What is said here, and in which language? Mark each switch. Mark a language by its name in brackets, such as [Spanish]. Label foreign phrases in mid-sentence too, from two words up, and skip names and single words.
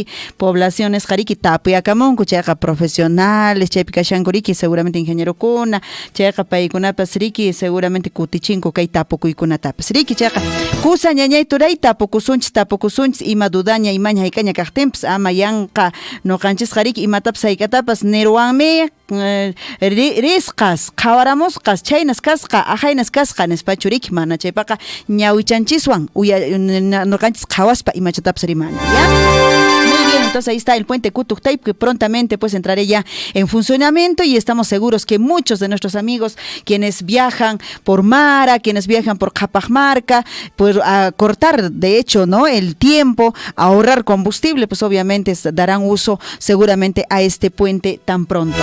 [Quechua] poblaciones jariki tapuyakamunku chayqa profesionales chaypikashankuriki seguramente ingeniero kuna, chayqa paykunapas riki seguramente kutichinko kay tapukuykunatapas riki chayqa kusa ñañay turay tapukusunchis ima dudaña imaña haykaña kaqtinpas ama yanqa noqanchis riki imatapas haykatapas niruwanmi risqas qhawaramusqas chaynas kasqa ajaynas kasqa nispachu riki mana chaypaqa ñawichanchiswan noqanchis qhawaspa imachatapas rimana, [Spanish] ¿ya? Entonces ahí está el puente Cutujtay, que prontamente pues entrará ya en funcionamiento y estamos seguros que muchos de nuestros amigos quienes viajan por Mara, quienes viajan por Capajmarca, pues a cortar de hecho, ¿no?, el tiempo, a ahorrar combustible, pues obviamente darán uso seguramente a este puente tan pronto.